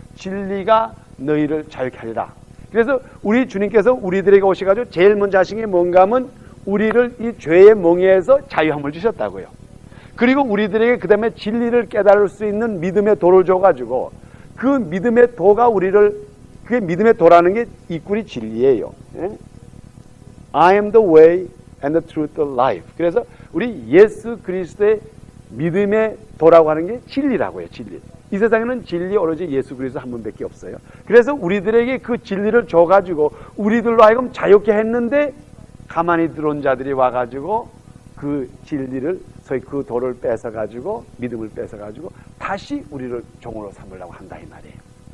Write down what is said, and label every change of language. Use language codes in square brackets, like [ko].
[ko] 진리가 너희를 자유케 하리라. 그래서 우리 주님께서 우리들에게 오셔가지고 제일 먼저 하신 게 뭔가 하면 우리를 이 죄의 몽에에서 자유함을 주셨다고요. 그리고 우리들에게 그 다음에 진리를 깨달을 수 있는 믿음의 도를 줘가지고 그 믿음의 도가 그게 믿음의 도라는 게 이 꿀이 진리예요. [en] I am the way and the truth, the life. [ko] 그래서 우리 예수 그리스도의 믿음의 도라고 하는 게 진리라고요. 진리. 이 세상에는 진리 오로지 예수 그리스도 한 분밖에 없어요. 그래서 우리들에게 그 진리를 줘가지고 우리들로 하여금 자유케 했는데 가만히 들어온 자들이 와가지고 그 진리를 소위 그 도를 뺏어가지고 믿음을 뺏어가지고 다시 우리를 종으로 삼으려고 한다 이 말이에요.